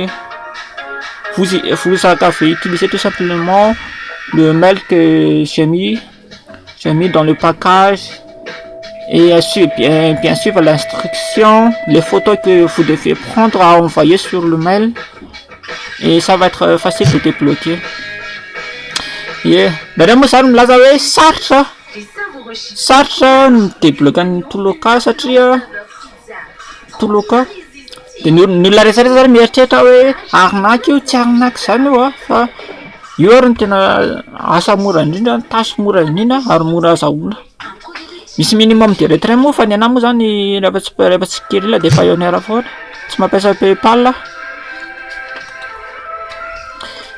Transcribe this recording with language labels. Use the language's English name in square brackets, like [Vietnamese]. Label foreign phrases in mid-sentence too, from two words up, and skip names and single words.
[French] Vous avez utilisé tout simplement le mail que j'ai mis dans le package et bien sûr l'instruction, les photos que vous devez prendre à envoyer sur le mail et ça va être facile de débloquer. [Malagasy] Madame Sarum Lazawe Sarcha [French] débloquer tout le cas [Malagasy] dia ny olona rehetrarehetra zany mieritreritra hoe arnaky io tsy arnaky zany io fa io ary ny tena asa mora indrindra, tasy mora indrindra ary mora azahoana. Misy [French] minimum de retrait [Malagasy] moa fa ny anahy moa zany rehefa tsy Skrill dia Payoneer foana, tsy mampiasa PayPal.